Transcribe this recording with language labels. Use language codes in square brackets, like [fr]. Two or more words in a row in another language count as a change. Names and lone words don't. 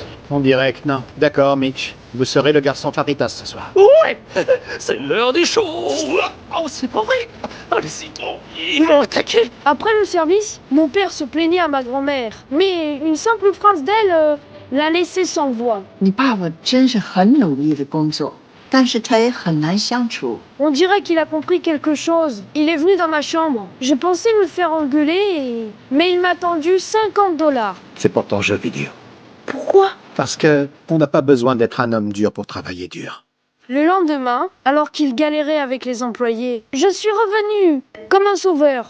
[fr] On dirait que non. D'accord, Mitch. Vous serez le garçon fajitas ce soir. Ouais, c'est l'heure des choses. Oh, c'est pas vrai. Allez-y, ils m'ont attaqué. Après le service, mon père se plaignait à ma grand-mère. Mais une simple phrase d'elle l'a laissé sans voix. [zh] 你爸爸真是很努力的工作，但是他也很难相处。 [fr] On dirait qu'il a compris quelque chose. Il est venu dans ma chambre. Je pensais me faire engueuler, mais il m'a tendu 50$. C'est pour ton jeu vidéo. Pourquoi? Parce que on n'a pas besoin d'être un homme dur pour travailler dur. Le lendemain, alors qu'il galérait avec les employés, je suis revenu comme un sauveur.